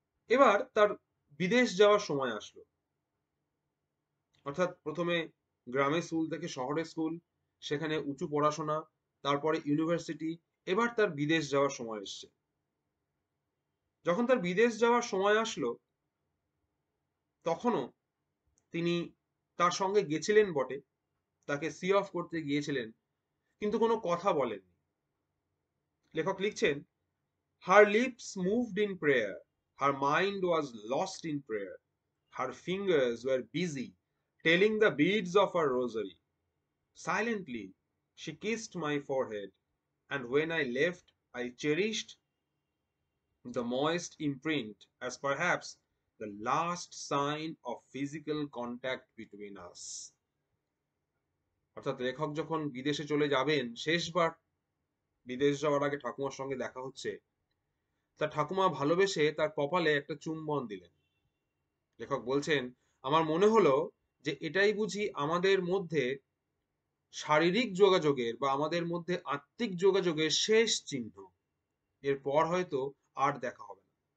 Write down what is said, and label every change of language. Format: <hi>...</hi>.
<bn>এবার তার বিদেশ যাওয়ার সময় আসলো, অর্থাৎ প্রথমে গ্রামের স্কুল থেকে শহরের স্কুল, সেখানে উঁচু পড়াশোনা, তারপরে ইউনিভার্সিটি, এবার তার বিদেশ যাওয়ার সময় এসছে। যখন তার বিদেশ যাওয়ার সময় আসলো, তখনও তিনি তার সঙ্গে গেছিলেন বটে, তাকে সি অফ করতে গিয়েছিলেন, কিন্তু কোনো কথা বলেননি। লেখক লিখছেন,</bn> <en>her lips moved in prayer, her mind was lost in prayer, her fingers were busy telling the beads of her rosary. Silently she kissed my forehead, and when I left I cherished the moist imprint as perhaps the last sign of physical contact between us.</en> <bn>অর্থাৎ লেখক যখন বিদেশে চলে যাবেন, শেষবার বিদেশ যাওয়ার আগে ঠাকুমার সঙ্গে দেখা হচ্ছে, তার ঠাকুমা ভালোবেসে তার কপালে একটা চুম্বন দিলেন। লেখক বলছেন, আমার মনে হলো যে এটাই বুঝি আমাদের মধ্যে শারীরিক যোগাযোগের বা আমাদের মধ্যে আত্মিক যোগাযোগের শেষ চিহ্ন, এরপর হয়তো আর দেখা হবে না।</bn>